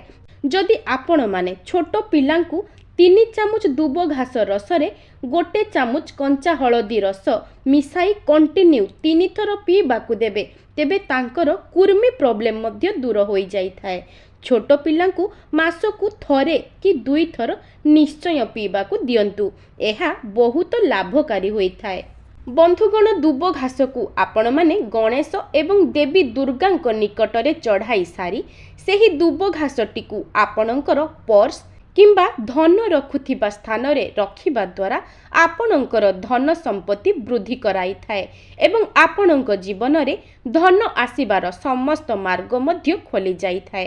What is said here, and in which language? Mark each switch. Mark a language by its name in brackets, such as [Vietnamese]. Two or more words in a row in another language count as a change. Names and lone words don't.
[Odia] ଯଦି ଆପଣମାନେ ଛୋଟ ପିଲାଙ୍କୁ 3 ଚାମଚ ଦୁବଘାସ ରସରେ 1 ଚାମଚ କଞ୍ଚା ହଳଦୀ ରସ ମିଶାଇ କଣ୍ଟିନ୍ୟୁ 3 ଥର ପିଇବାକୁ ଦେବେ, ତେବେ ତାଙ୍କର କୁର୍ମି ପ୍ରୋବ୍ଲେମ୍ ମଧ୍ୟ ଦୂର ହୋଇଯାଇଥାଏ। ଛୋଟ ପିଲାଙ୍କୁ ମାସକୁ ଥରେ କି 2 ଥର ନିଶ୍ଚୟ ପିଇବାକୁ ଦିଅନ୍ତୁ। ଏହା ବହୁତ ଲାଭକାରୀ ହୋଇଥାଏ। ବନ୍ଧୁଗଣ ଦୁବ ଘାସକୁ ଆପଣ ମାନେ ଗଣେଶ ଏବଂ ଦେବୀ ଦୁର୍ଗା ନିକଟରେ ଚଢ଼ାଇ ସାରି ସେହି ଦୁବ ଘାସଟିକୁ ଆପଣଙ୍କର ପର୍ସ କିମ୍ବା ଧନ ରଖୁଥିବା ସ୍ଥାନରେ ରଖିବା ଦ୍ୱାରା ଆପଣଙ୍କର ଧନ ସମ୍ପତ୍ତି ବୃଦ୍ଧି କରାଇ ଥାଏ ଏବଂ ଆପଣଙ୍କ ଜୀବନରେ ଧନ ଆସିବାର ସମସ୍ତ ମାର୍ଗ ମଧ୍ୟ ଖୋଲି ଯାଇ ଥାଏ।